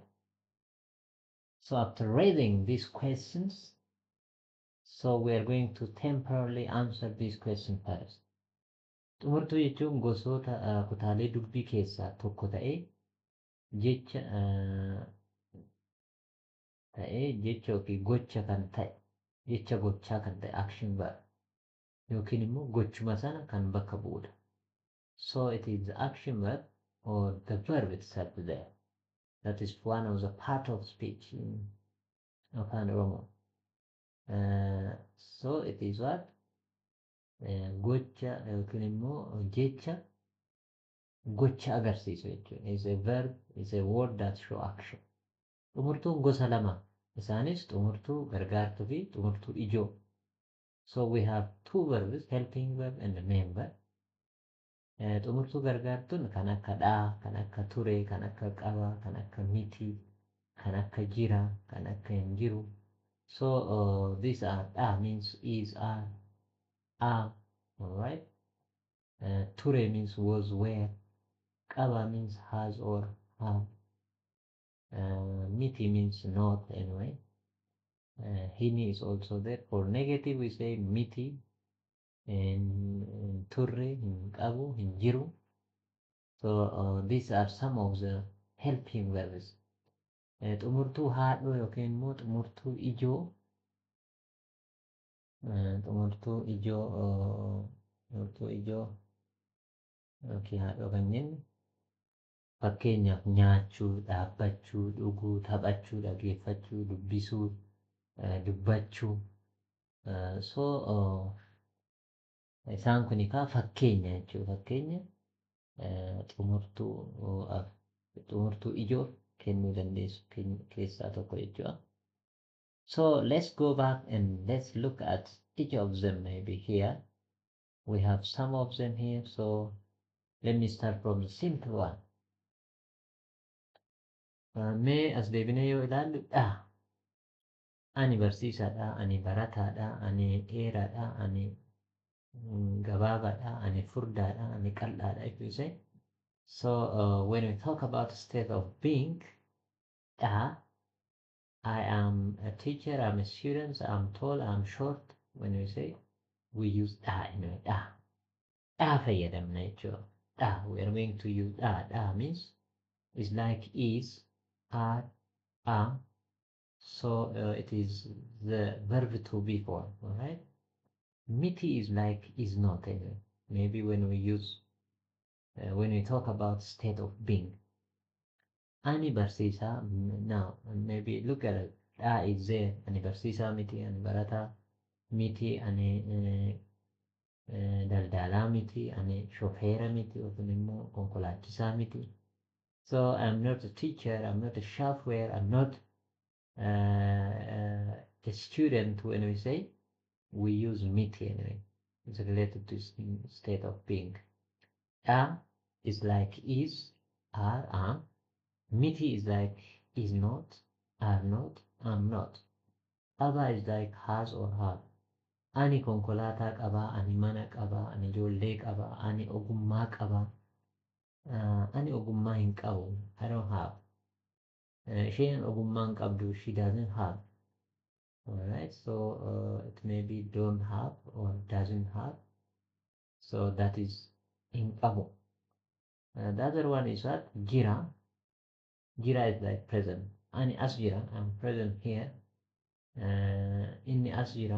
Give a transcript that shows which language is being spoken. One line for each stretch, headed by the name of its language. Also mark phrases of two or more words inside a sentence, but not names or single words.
English: So after reading these questions, so we are going to temporarily answer this question first.
Oromo: Xumurtuu jechuun gosoota kutaalee dubbii keessaa tokko ta'ee jecha yookiin gocha kan ta'e, jecha gochaa kan ta'e
English: action verb
Oromo: yookiin immoo gochuma sana kan bakka bu'udha.
English: So it is the action verb or the verb itself there. That is one of the part of speech in Afaan Oromoo. So it is what?
Oromo: Gocha yookiin immoo jecha gocha agarsiisu jechuudha.
English: Is a verb, is a word that show action.
Oromo: Xumurtuun gosa lama. Isaanis xumurtuu gargaartuu fi xumurtuu ijoo.
English: So we have two verbs, helping verb and main verb.
Oromo: Xumurtuu gargaartuun kan akka dhaa, kan akka ture, kan akka qaba, kan akka miti, kan akka jira, kan akka hin jiru.
English: So these are dhaa means is, are, all right? Ture means was, were. Qaba means has or have. Miti means not anyway. Hini is also there. For negative we say miti, and
Oromo: turre, hin qabu, hin jiru.
English: So these are some of the helping verbs.
Oromo: Xumurtuu haadhoo yookiin immoo xumurtuu ijoo. Xumurtuu ijoo yookiin haadhoo kan jennu fakkeenyaaf nyaachuu, dhaabbachuu, dhuguu, taphachuu, dhageeffachuu, dubbisuu, dubbachuu. So isaan kun egaa fakkeenya jechuudha. Fakkeenya xumurtuu ijoo kennuu dandeessu keessaa tokko jechuudha.
English: So let's go back and let's look at each of them maybe here. We have some of them here. So let me start from the simple one.
Oromo: Mee as deebinee yoo ilaallu dhaa. Ani barsiisaadha, ani barataadha, ani dheeraadha, ani gabaabaadha, ani furdaadha, ani qal'aadha.
English: If you say So when we talk about state of being, I am a teacher, I'm a student, I'm tall, I'm short. When we say, we use anyway.
Oromo: fayyadamna jechuudha.
English: We are going to use means it's like is, are, am. So it is the verb to be form, alright? Miti is like is not anyway. Maybe when we use when we talk about state of being.
Oromo: Ani barsiisa
English: now maybe look at it. Is there
Oromo: ani barsiisa miti ani barata miti ani daldalaa miti ani shofeera miti yookiin immoo konkolaachisaa miti.
English: So I'm not a teacher, I'm not a chauffeur, I'm not a student. When we say, we use miti anyway. It's related to state of being. A is like is, are, am. Miti is like is not, are not, am not. Aba is like has or have.
Oromo: Ani konkolaataa qaba, ani mana qaba, ani ijoollee qaba, ani ogummaa qaba. Ani ogummaa hin qabu.
English: I don't have.
Oromo: Isheen ogummaa hin qabdu.
English: She doesn't have. Alright, so it may be don't have or doesn't have. So that is
Oromo: in qabu.
English: The other one is what?
Oromo: Jira.
English: Jira is like present.
Oromo: Ani as jira.
English: I'm present here.
Oromo: Inni as jira.